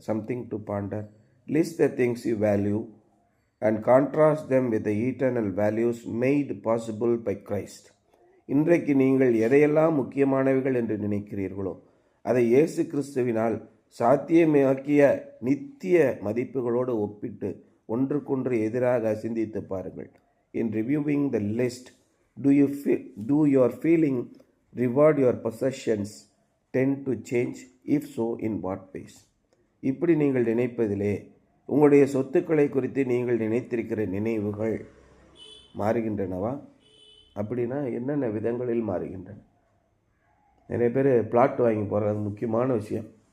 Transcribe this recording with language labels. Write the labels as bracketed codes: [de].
[en] Something to ponder. List the things you value and contrast them with the eternal values made possible by Christ. [ta] இன்றைக்கு நீங்கள் எதையெல்லாம் முக்கியமானவைகள் என்று நினைக்கிறீர்களோ அதை இயேசு கிறிஸ்துவினால் சாத்தியமாக்கிய நித்திய மதிப்புகளோடு ஒப்பிட்டு ஒன்றுக்கொன்று எதிராக சிந்தித்து பாருங்கள். [en] In reviewing the list, do your feeling reward your possessions tend to change? If so, in what ways? [ta] இப்படி நீங்கள் நினைப்பதிலே உங்களுடைய சொத்துக்களை குறித்து நீங்கள் நினைத்திருக்கிற நினைவுகள் மாறுகின்றனவா? அப்படின்னா என்னென்ன விதங்களில் மாறுகின்றன? நிறைய பேர் பிளாட் வாங்கி போடுறது முக்கியமான விஷயம்.